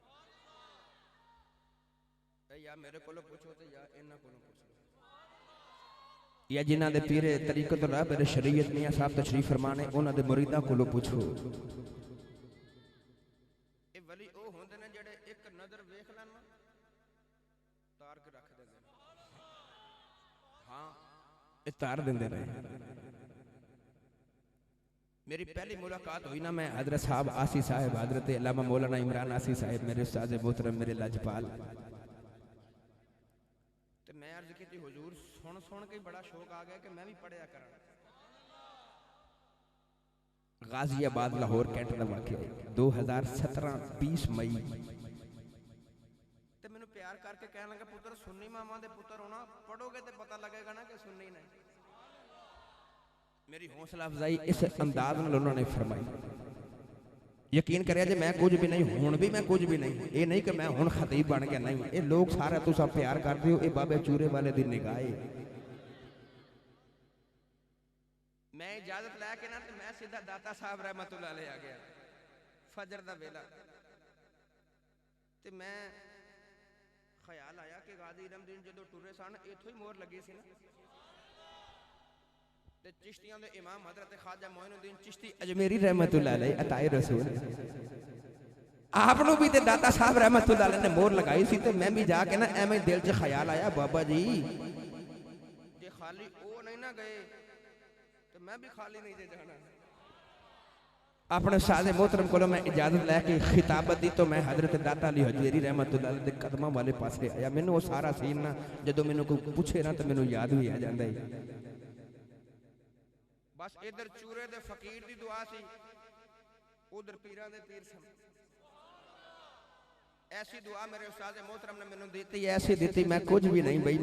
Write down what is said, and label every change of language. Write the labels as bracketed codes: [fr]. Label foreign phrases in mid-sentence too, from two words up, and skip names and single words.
[pa] یا میرے کولوں پچھو تے یا انہاں کولوں پچھو، یا جنہاں دے پیر طریقت راہ میرے شریعت میاں صاحب تشریف فرمانے، انہاں دے مریداں کولوں پچھو. اے ولی او ہوندے نے جیہڑے اک نظر ویکھ لین نا تار کے رکھ دیندے نے. ہاں اے تار دیندے نے. میری پہلی ملاقات ہوئی نا، میں حضرت صاحب آسی صاحب حضرت علامہ مولانا عمران آسی صاحب میرے استاد محترم میرے لجپال، تو میں عرض کی حضور سن سن کے بڑا شوق آ گیا کہ میں بھی پڑھیا کراں. [ur] غازی آباد لاہور کینٹ کا واقعہ 2017 20 مئی. [pa] تو مینوں پیار کر کے کہنے لگا پتر سنی ماما دے پتر ہونا, [ur] پڑھو گے تو پتا لگے گا نا کہ سنی نہیں. میری حوصلہ افزائی اس انداز میں انہوں نے فرمائی. [pa] یقین کریے جے میں کچھ بھی نہیں، ہن بھی میں کچھ بھی نہیں، یہ نہیں کہ میں ہن خطیب بن گیا، نہیں. یہ لوگ سارا تسا پیار کرتے ہو، یہ بابے چورے والے دی نگاہ ہے. میں اجازت لے کے نا تو میں سیدھا داتا صاحب [ar] رحمة الله عليه [pa] آ گیا فجر دا ویلا. تے میں خیال آیا کہ غازی علم دین جدوں ٹرے سن ایتھوں ہی مہر لگی سی نا، تے چشتیاں دے امام حضرت خواجہ معین الدین چشتی اجمیری [ar] رحمة الله عليه [pa] عطائے رسول آپنوں بھی تے داتا صاحب [ar] رحمة الله عليه [pa] نے مہر لگائی سی. تے میں بھی جا کے نا ایویں دل چ خیال آیا بابا جی جے خالی او نہیں نا گئے تو میں بھی خالی نہیں جے جانا. اپنے سادے محترم کو میں اجازت لے کے خطابت دی تو میں حضرت داتا علی ہجویری [ar] رحمة الله عليه [pa] دے قدماں والے پاسے آیا. مینوں وہ سارا سین نا جدوں مینوں کوئی پچھے نا تو مینوں یاد بھی آ جاندا ہے. بس ادھر چورے دے فقیر دی دعا سی، ادھر پیراں دے پیر سن. ایسی دعا میرے استاد محترم نے مینوں دی، ایسی دی میں کچھ بھی نہیں بھائی.